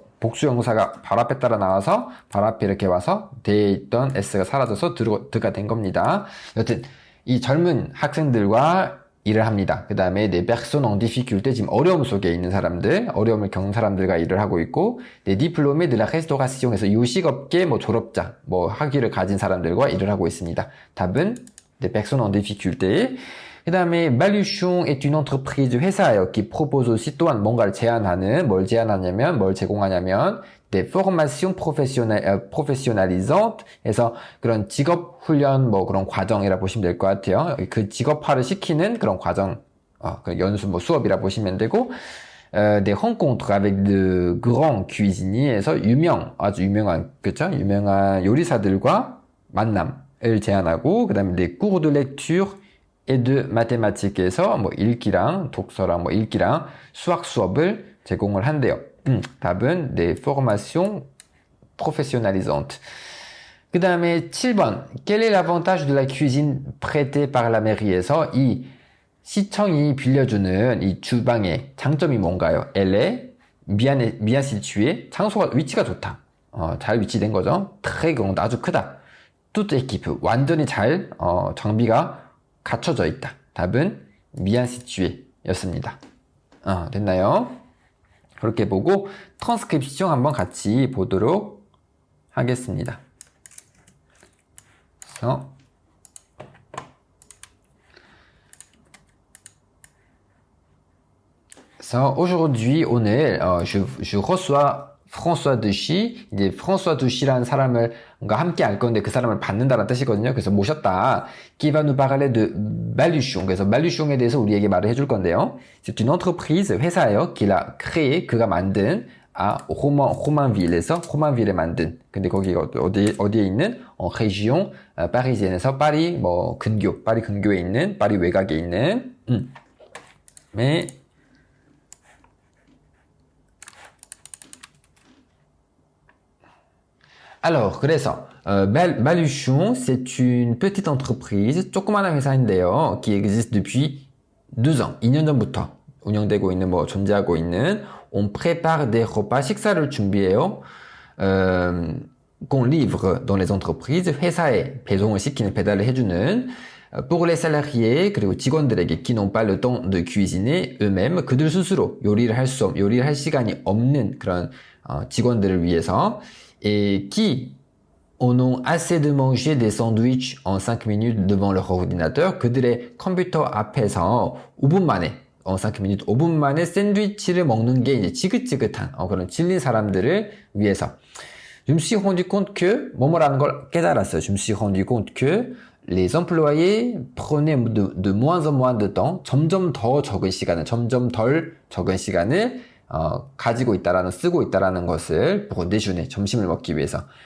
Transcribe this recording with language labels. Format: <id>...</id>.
<ko>복수형사가 바로 앞에 따라 나와서 바로 앞에 이렇게 와서 대에 있던 s가 사라져서 드가 된 겁니다. 여튼 이 젊은 학생들과 일을 합니다. 그 다음에</ko> <fr>des personnes en difficulté,</fr> <ko>지금 어려움 속에 있는 사람들, 어려움을 겪는 사람들과 일을 하고 있고,</ko> <fr>des diplômés de la restauration</fr> <ko>에서 요식업계 졸업자, 학위를 가진 사람들과 일을 하고 있습니다.</ko> <fr>답은 des personnes en difficulté.</fr> <ko>그 다음에</ko> <fr>Baluchon est une entreprise,</fr> <ko>회사예요.</ko> <fr>qui propose aussi,</fr> <ko>또한 뭔가를 제안하는, 뭘 제공하냐면</ko> <fr>des formations professionnalisantes</fr> <ko>해서 그런 직업 훈련 그런 과정이라 보시면 될 것 같아요. 그 직업화를 시키는 그런 과정, 연수 수업이라 보시면 되고,</ko> <fr>des rencontres avec de grands cuisiniers</fr> <ko>에서 아주 유명한, 그쵸? 유명한 요리사들과 만남을 제안하고, 그 다음에</ko> <fr>des cours de lecture et de mathématiques</fr> <ko>에서 읽기랑 독서랑 읽기랑 수학 수업을 제공을 한대요.</ko> <fr>답은 des formations professionnalisantes.</fr> <ko>그 다음에 7번.</ko> <fr>Quel est l'avantage de la cuisine prêtée par la mairie에서 이 시청이 빌려주는 이 주방의 장점이 뭔가요? Elle est bien située.</fr> <ko>위치가 좋다. 잘 위치된 거죠.</ko> <fr>Très grande,</fr> <ko>아주 크다.</ko> <fr>Toute équipe,</fr> <ko>완전히 잘 장비가 갖춰져 있다. 답은</ko> <fr>bien situé</fr> <ko>였습니다. 됐나요? 그렇게 보고 트랜스크립션 한번 같이 보도록 하겠습니다. aujourd'hui, 오늘</ko> <fr>je reçois François Dechy,</fr> <ko>이제 François Dechy라는 사람을 함께 알 건데 그 사람을 받는다는 뜻이거든요. 그래서 모셨다.</ko> <fr>Qui va nous parler de Baluchon.</fr> <ko>그래서 Baluchon에 대해서 우리에게 말을 해줄 건데요.</ko> <fr>C'est une entreprise,</fr> <ko>회사예요.</ko> <fr>qu'il a créé,</fr> <ko>그가 만든</ko> <fr>Romainville에서 Romainville에 만든.</fr> <ko>근데 거기가 어디에 있는</ko> <fr>région parisienne</fr> <ko>에서 파리 파리 근교에 있는, 파리 외곽에 있는.</ko> <fr>Alors, 그래서 Baluchon, c'est une petite entreprise,</fr> <ko>조그마한 회사인데요,</ko> <fr>qui existe depuis 2 ans,</fr> <ko>2년 전부터 운영되고 있는, 존재하고 있는.</ko> <fr>On prépare des repas,</fr> <ko>식사를 준비해요.</ko> <fr>qu'on livre dans les entreprises,</fr> <ko>회사에 배송을 시키는, 배달을 해주는.</ko> <fr>pour les salariés,</fr> <ko>그리고 직원들에게</ko> <fr>qui n'ont pas le temps de cuisiner eux-mêmes,</fr> <ko>그들 스스로 요리를 할 시간이 없는 그런 직원들을 위해서.</ko> <fr>et qui en ont assez de manger des sandwichs en 5 minutes devant leur ordinateur,</fr> <ko>그들의 컴퓨터 앞에서 5분 만에,</ko> <fr>5 minutes,</fr> <ko>5분 만에 샌드위치를 먹는 게 이제 지긋지긋한 그런 질린 사람들을 위해서.</ko> <fr>Je me suis rendu compte que</fr> <ko>뭐뭐라는 걸 깨달았어요.</ko> <fr>Je me suis rendu compte que les employés prenaient de moins en moins de temps,</fr> <ko>점점 덜 적은 시간을 가지고 있다라는, 쓰고 있다라는 것을</ko> <fr>pour déjeuner,</fr> <ko>점심을 먹기 위해서.</ko>